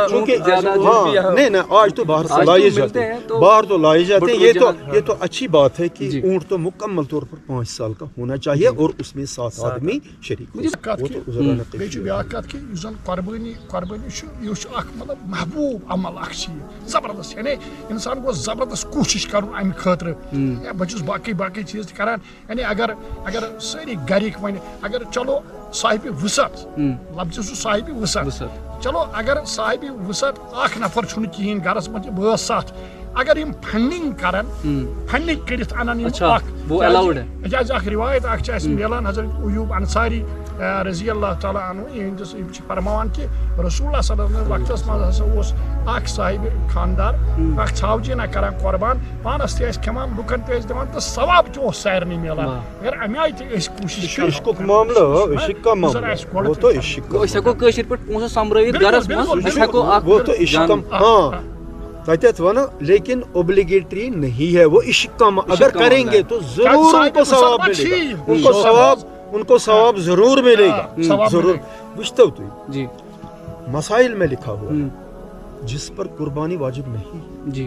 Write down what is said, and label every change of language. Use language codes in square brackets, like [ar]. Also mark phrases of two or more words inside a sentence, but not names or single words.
[ur] نہیں آج تو باہر سے لائے جاتے ہیں، باہر تو لائے جاتے ہیں، یہ تو اچھی بات ہے کہ اونٹ تو مکمل طور پر 5 سال کا ہونا چاہیے اور اس میں 7 آدمی شریک [ks] قربانی یہ مطلب محبوب عمل اخ زبردست، یعنی انسان کو زبردست کوشش کرن امہ خاطر، بہت باقی چیز تہ کران، یعنی اگر ساری گرک ون اگر چلو صاحب وسعت لفظ صاحب وسعت، چلو اگر صاحب وسعت اخ نفر چھن کہین گرس من 7 اگر یم فنڈنگ کرن، فنڈنگ کرت انن [ur] وہ الاؤڈ ہے۔ [ks] اجازت اخ روایت اخ ملان حضرت ایوب انصاری [ar] رضی اللہ تعالیٰ عنہ [ks] یہ فرمان کہ رسول اللہ [ar] صلی اللہ علیہ [ks] وقت مز اخ صاحب خاندار اخ ژھاوجی نہ کران قربان، پانس تہ کھیوان لکن تہ دِوان تو ثواب تہ سارنٕے ملان۔ اگر امہ آیہِ تہ کوشش عشقُک معاملہ [ur] عشق کا معاملہ وہ تو عشق کا، [ks] أسۍ ہٮ۪کو کٲشِر پٲٹھۍ پونٛسہٕ سۄمبرٲوِتھ گرس منٛز، أسۍ ہٮ۪کو اکھ [ur] وہ تو عشق کا، ہاں [ks] تتھ ونو [ur] لیکن اوبلیگیٹری نہیں ہے، وہ عشق کا اگر کریں گے تو ضرور ان کو ثواب ملے گا، ان کو ثواب ضرور ملے گا، ضرور۔ [ks] وچھتے ہو [ur] جی مسائل میں لکھا ہوا جس پر قربانی واجب نہیں جی